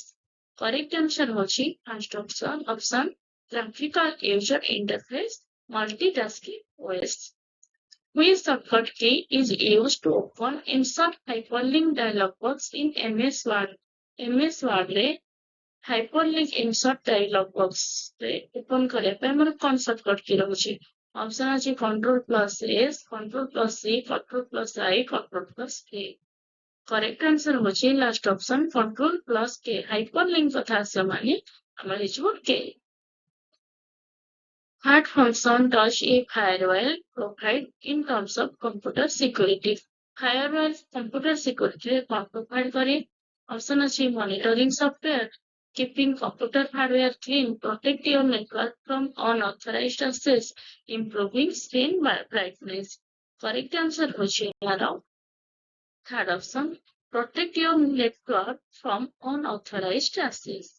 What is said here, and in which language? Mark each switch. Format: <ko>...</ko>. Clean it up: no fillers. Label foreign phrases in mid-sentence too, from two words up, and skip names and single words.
<en>Correct answer ହେଉଛି first option graphical user interface, multitasking OS. Which shortcut key is used to open insert hyperlink dialog box in MS Word?</en> <or>MS Word ରେ</or> <en>hyperlink insert dialog box</en> <or>ରେ open କରିବା ପାଇଁ ଆମର କଣ</or> <en>shortcut key</en> <or>ରହୁଛି?</or> <en>Option ଅଛି Ctrl plus S, Ctrl plus C, Ctrl plus I, Ctrl plus K. Correct answer ହେଉଛି last option Ctrl plus K.</en> <or>Hyperlink କଥା ଆସିବ ମାନେ ଆମର ହେଇଯିବ K.</or> <en>What function does a firewall provide in terms of computer security? Firewall computer security</en> <or>ରେ କଣ provide କରେ?</or> <en>Option ଅଛି monitoring software, keeping computer hardware clean, protect your network from unauthorized access, improving screen brightness. Correct answer होची यार. Third option, protect your network from unauthorized access.</en>